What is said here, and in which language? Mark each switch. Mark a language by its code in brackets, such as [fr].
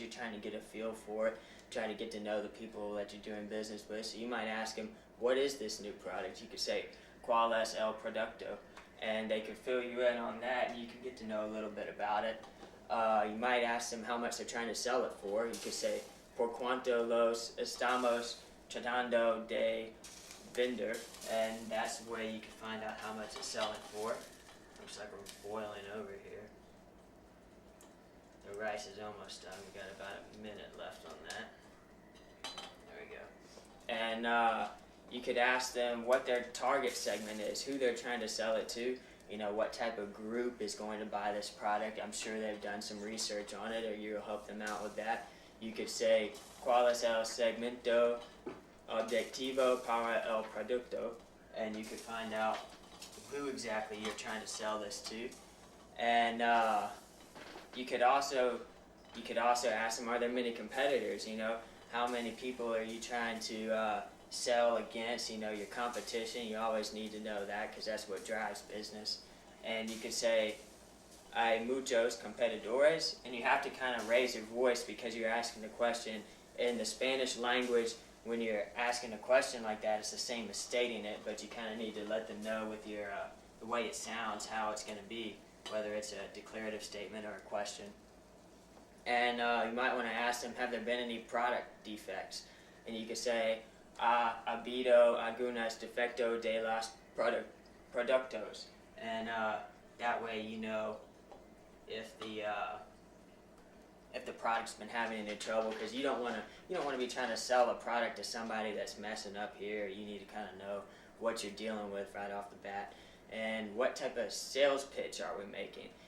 [en] You're trying to get a feel for it, trying to get to know the people that you're doing business with. So you might ask them, what is this new product? You could say, [es] ¿Cuál es el producto? [en] And they could fill you in on that, and you can get to know a little bit about it. You might ask them how much they're trying to sell it for. [es] You could say, ¿Por cuánto los estamos tratando de vender? [en] And that's the way you can find out how much it's selling for. Looks like we're boiling over here. The rice is almost done. We got about a minute left on that. There we go. And you could ask them what their target segment is, who they're trying to sell it to, what type of group is going to buy this product. I'm sure they've done some research on it, or you'll help them out with that. [es] You could say, ¿Cuál es el segmento objetivo para el producto? [en] And you could find out who exactly you're trying to sell this to. And you could also ask them, are there many competitors? How many people are you trying to sell against? Your competition. You always need to know that, because that's what drives business. And you could say, [es] hay muchos competidores, [en] and you have to kind of raise your voice because you're asking the question. In the Spanish language, when you're asking a question like that, it's the same as stating it, but you kind of need to let them know with your the way it sounds, how it's going to be, whether it's a declarative statement or a question. And you might want to ask them, have there been any product defects? [es] And you could say, ha habido algunos defectos de los productos. [en] And that way you know if the product's been having any trouble, because you don't want to be trying to sell a product to somebody that's messing up here. You need to kind of know what you're dealing with right off the bat, and what type of sales pitch are we making.